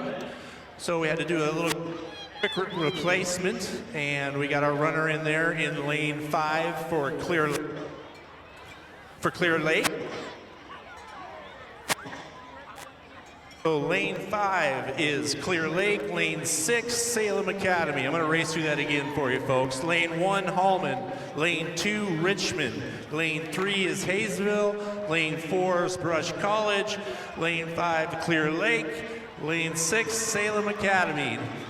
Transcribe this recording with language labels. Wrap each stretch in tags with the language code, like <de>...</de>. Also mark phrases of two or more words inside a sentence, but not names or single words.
<en>So we had to do a little quick replacement, and we got our runner in there in lane 5 for Clear Lake. So lane 5 is Clear Lake, lane 6, Salem Academy. I'm gonna race through that again for you folks. Lane 1, Hallman, lane 2, Richmond, lane 3 is Hayesville, lane 4 is Brush College, lane 5, Clear Lake, lane 6, Salem Academy.</en>